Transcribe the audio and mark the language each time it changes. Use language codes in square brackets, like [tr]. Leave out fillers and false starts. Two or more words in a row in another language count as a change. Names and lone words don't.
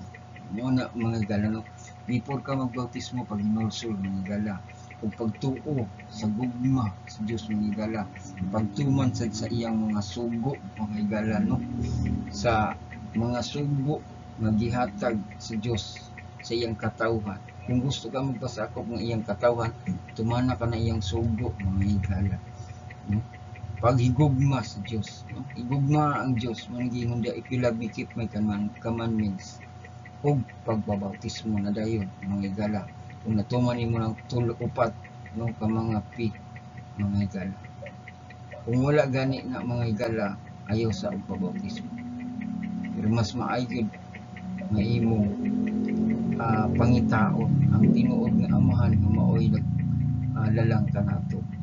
[ceb] Mao na mga higala, no, before ka magbautismo paghinulsol mga higala, ug pagtuo sa gugma sa Dios mga higala, pagtuman sa iyang mga sugo mga higala, no, sa mga sugo nga gihatag sa Dios sa iyang katawhan. Kung gusto ka magpasakop ng iyang katawhan, tumana ka na iyang sugo mga higala, no? paghigugma sa Dios, no? Igugma ang Dios mangingon dia [en] if you love me keep my commandments [ceb] ug pagbabautismo na dayon mga higala kung natuman nimo ng tulo-upat no ka mga mga higala. Kung wala gani na mga higala ayaw sa pagbabautismo, pero mas maayod nga imong pangitaon ang tinuod nga amahan nga maoy lalang kanato.